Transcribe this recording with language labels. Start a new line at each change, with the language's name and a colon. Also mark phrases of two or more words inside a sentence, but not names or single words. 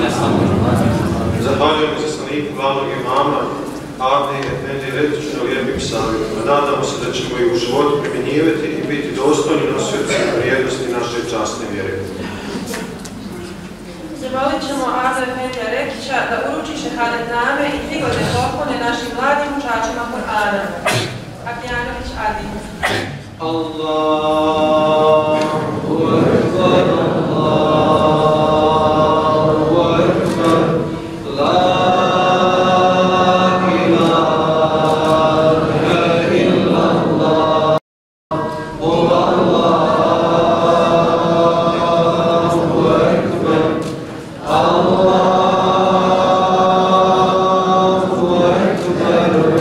Bosnian: Zahvaljujem se slaniku glavnog imama, Avni Efendi Retiću na lijepim savjetima. Nadamo se da ćemo ih u životu primjenjivati i biti dostojni nosioci vrijednosti naše časne vjere. Zamolit ćemo Aza Efendija Rekića da uruči šehadet name i prigode poklone našim mladim učačima Kur'ana. Akjanović Adin.
Arabic: الله أكبر الله أكبر لا إله إلا الله الله أكبر الله أكبر,